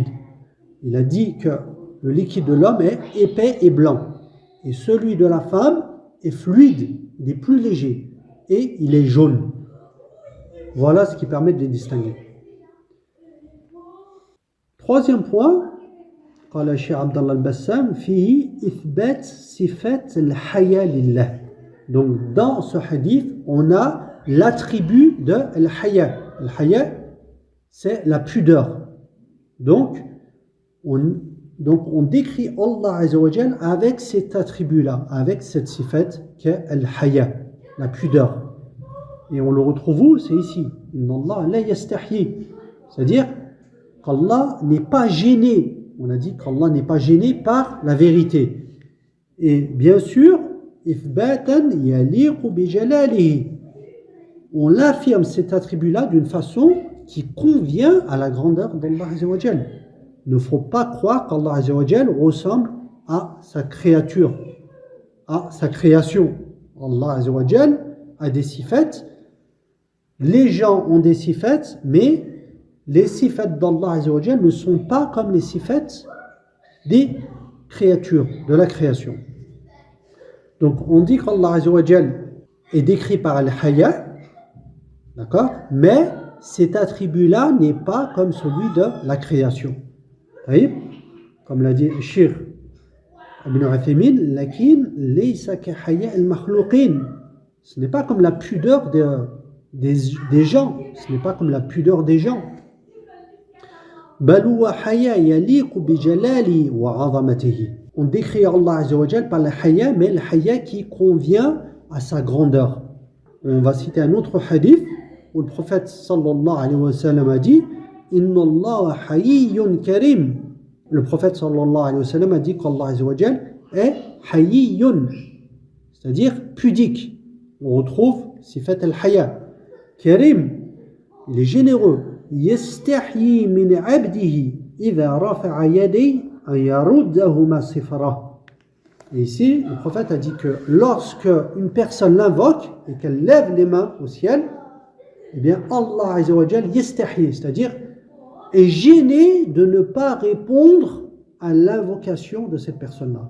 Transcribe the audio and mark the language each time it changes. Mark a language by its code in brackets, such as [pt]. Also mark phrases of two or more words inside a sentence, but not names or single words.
[fr] Il a dit que le liquide de l'homme est épais et blanc, et celui de la femme est fluide, il est plus léger et il est jaune. Voilà ce qui permet de les distinguer. Troisième point, [ar] قال الشيخ عبد الله البسام فيه إثبات صفات الحياء لله. [fr] Donc dans ce hadith, on a l'attribut de al-haya. Al-haya, c'est la pudeur. Donc on décrit Allah [ar] عز وجل [fr] avec cet attribut-là, avec cette sifat qu'est al-haya, la pudeur. Et on le retrouve où? C'est ici. [ar] إن الله لا يستحيي. [fr] C'est-à-dire qu'Allah n'est pas gêné. On a dit qu'Allah n'est pas gêné par la vérité. Et bien sûr, [ar] إثباتا يليق بجلاله. [fr] On affirme cet attribut-là d'une façon qui convient à la grandeur d'Allah [ar] عز وجل. [fr] Il ne faut pas croire qu'Allah [ar] عز وجل [fr] ressemble à sa créature, à sa création. Allah [ar] عز وجل [fr] a des sifat. Les gens ont des sifat, mais les sifat d'Allah [ar] عز وجل [fr] ne sont pas comme les sifat des créatures, de la création. Donc on dit qu'Allah [ar] عز وجل [fr] est décrit par Al-Haya, d'accord, mais cet attribut-là n'est pas comme celui de la création. Comme l'a dit Cheikh Ibn Uthaymin, [ar] لكن ليس كحياء المخلوقين. [fr] Ce n'est pas comme la pudeur des gens. Ce n'est pas comme la pudeur des gens. [ar] بل هو حياء يليق بجلاله وعظمته. [fr] On décrit Allah [ar] عز وجل [fr] par le haya, mais le haya qui convient à sa grandeur. On va citer un autre hadith où le prophète [ar] صلى الله عليه وسلم [fr] a dit [ar] إن الله حيي كريم. [fr] Le prophète [ar] صلى الله عليه وسلم [fr] a dit qu'Allah [ar] عز وجل [fr] est hayyun, c'est-à-dire pudique. On retrouve [ar] صفة الحياء. [fr] Karim, il est généreux. [ar] يستحيي من عبده إذا رفع يديه أن يردهما صفرا. [fr] Et ici, le prophète a dit que lorsque une personne l'invoque et qu'elle lève les mains au ciel, eh bien Allah [ar] عز وجل [fr] yastahyi, c'est-à-dire est gêné de ne pas répondre à l'invocation de cette personne-là.